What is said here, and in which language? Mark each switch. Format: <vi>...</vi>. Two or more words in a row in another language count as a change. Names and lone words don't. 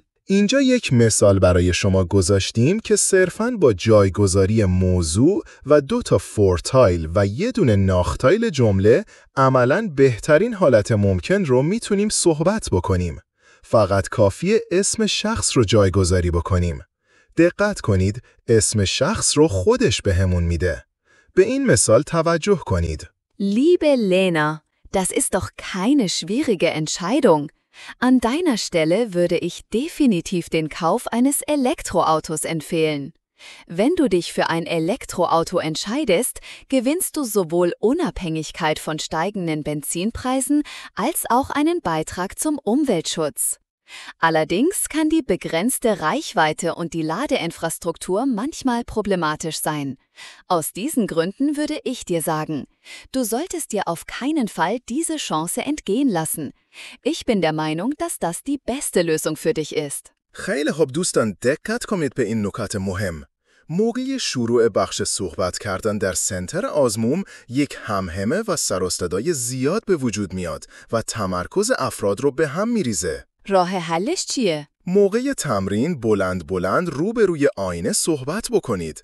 <fa>اینجا یک مثال برای شما گذاشتیم که صرفاً با جایگذاری موضوع و 2 تا فورتایل و 1 دونه ناختایل جمله عملاً بهترین حالت ممکن رو میتونیم صحبت بکنیم. فقط کافیه اسم شخص رو جایگذاری بکنیم. دقت کنید، اسم شخص رو خودش بهمون میده. به این مثال توجه کنید.</fa> <de>Liebe Lena, das ist doch keine schwierige Entscheidung. An deiner Stelle würde ich definitiv den Kauf eines Elektroautos empfehlen. Wenn du dich für ein Elektroauto entscheidest, gewinnst du sowohl Unabhängigkeit von steigenden Benzinpreisen als auch einen Beitrag zum Umweltschutz. Allerdings kann die begrenzte Reichweite und die Ladeinfrastruktur manchmal problematisch sein. Aus diesen Gründen würde ich dir sagen, du solltest dir auf keinen Fall diese Chance entgehen lassen. Ich bin der Meinung, dass das die beste Lösung für dich ist.</de> <fa>خیلی خوب دوستان، دقت کنید به این نکات مهم. موقع شروع بخش صحبت کردن در سنتر آزمون یک همهمه و سر و صدای زیاد به وجود میاد و تمرکز افراد رو به هم میریزه. راه حلش چیه؟ موقع تمرین بلند روبروی آینه صحبت بکنید.</fa>